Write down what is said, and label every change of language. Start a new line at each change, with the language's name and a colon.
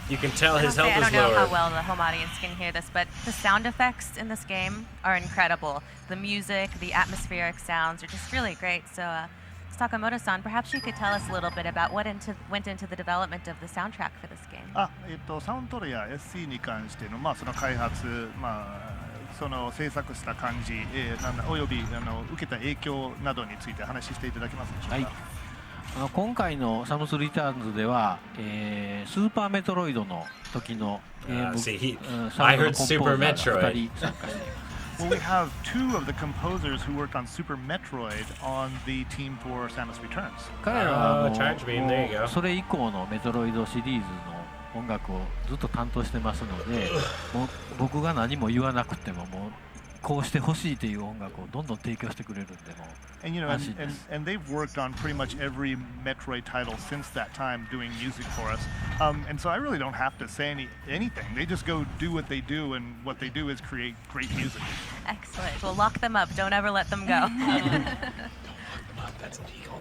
English: You can tell his health is lower. I don't know how well the home audience can hear this, but the sound effects in this game are incredible. The music, the atmospheric sounds are just really great. So, Sakamoto-san, perhaps you could tell us a little bit about what went into the development of the soundtrack for this game.
Japanese: サウンドトレや SC に関してのその開発、その制作した感じ、および受けた影響などについて話していただけますでしょうか。はい。今回のサムスリターンズでは、スーパーメトロイドの時のゲーム、
English: I heard Super Metroid. Well, we have two of the composers who worked on Super Metroid on the team for Samus Returns.
Japanese: 彼らはそれ以降のメトロイドシリーズの音楽をずっと担当してますので、もう僕が何も言わなくてももうこうしてほしいという音楽をどんどん提供してくれるんでも。
English: And you know, and they've worked on pretty much every Metroid title since that time, doing music for us. And so I really don't have to say anything. They just go do what they do, and what they do is create great music. Excellent. Well, lock them up. Don't ever let them go. Don't lock them up. That's illegal.